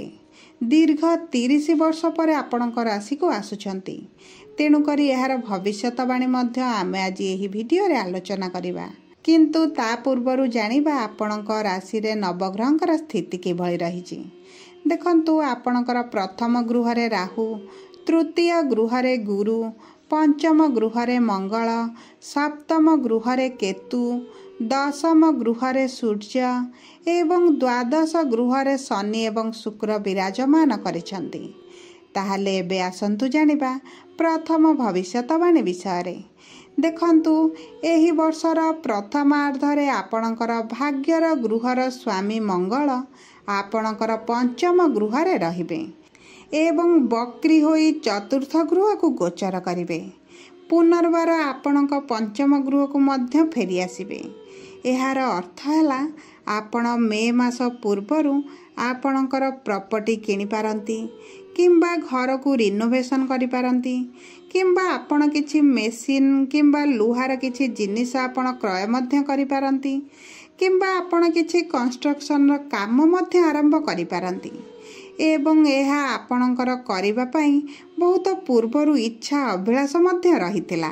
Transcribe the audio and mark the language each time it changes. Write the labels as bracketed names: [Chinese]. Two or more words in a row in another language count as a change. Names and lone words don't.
[Odia] ଦୀର୍ଘ 30 ବର୍ଷ ପରେ ଆପଣଙ୍କ ରାଶିକୁ ଆସୁଛନ୍ତି, ତେଣୁ କରି ଏହାର ଭବିଷ୍ୟତବାଣୀ ମଧ୍ୟ ଆମେ ଆଜି ଏହି ଭିଡିଓରେ ଆଲୋଚନା କରିବା। କିନ୍ତୁ ତା ପୂର୍ବରୁ ଜାଣିବା ଆପଣଙ୍କ ରାଶିରେ ନବଗ୍ରହଙ୍କର ସ୍ଥିତି କିଭଳି ରହିଛି। ଦେଖନ୍ତୁ ଆପଣଙ୍କର ପ୍ରଥମ ଗୃହରେ ରାହୁ, ତୃତୀୟ ଗୃହରେ ଗୁରୁ, ପଞ୍ଚମ ଗୃହରେ ମଙ୍ଗଳ, ସପ୍ତମ ଗୃହରେ କେତୁ, ଦଶମ ଗୃହରେ ସୂର୍ଯ୍ୟ ଏବଂ ଦ୍ୱାଦଶ ଗୃହରେ ଶନି ଏବଂ ଶୁକ୍ର ବିରାଜମାନ କରିଛନ୍ତି। ତାହାଲେ ଏବେ ଆସନ୍ତୁ ଜାଣିବା ପ୍ରଥମ ଭବିଷ୍ୟତବାଣୀ ବିଷୟ। ଦେଖନ୍ତୁ ଏହି ବର୍ଷର ପ୍ରଥମାର୍ଦ୍ଧରେ ଆପଣଙ୍କର ଭାଗ୍ୟର ଗୃହର ସ୍ୱାମୀ ମଙ୍ଗଳ ଆପଣଙ୍କର ପଞ୍ଚମ ଗୃହରେ ରହିବେ ଏବଂ ବକ୍ରୀ ହୋଇ ଚତୁର୍ଥ ଗୃହକୁ ଗୋଚର କରିବେ। ପୁନର୍ବାର ଆପଣଙ୍କ ପଞ୍ଚମ ଗୃହକୁ ମଧ୍ୟ ଫେରି ଆସିବେ। ଏହାର ଅର୍ଥ ହେଲା ଆପଣ ମେ ମାସ ପୂର୍ବରୁ ଆପଣଙ୍କର ପ୍ରପର୍ଟି କିଣି ପାରନ୍ତି କିମ୍ବା ଘରକୁ ରିନୋଭେସନ କରି ପାରନ୍ତି କିମ୍ବା ଆପଣ କିଛି ମେସିନ କିମ୍ବା ଲୁହାର କିଛି ଜିନିଷ ଆପଣ କ୍ରୟ ମଧ୍ୟ କରି ପାରନ୍ତି କିମ୍ବା ଆପଣ କିଛି କନଷ୍ଟ୍ରକସନ କାମ ମଧ୍ୟ ଆରମ୍ଭ କରି ପାରନ୍ତି ଏବଂ ଏହା ଆପଣଙ୍କର କରିବା ପାଇଁ ବହୁତ ପୂର୍ବରୁ ଇଚ୍ଛା ଅଭିଳାଷ ମଧ୍ୟ ରହିଥିଲା।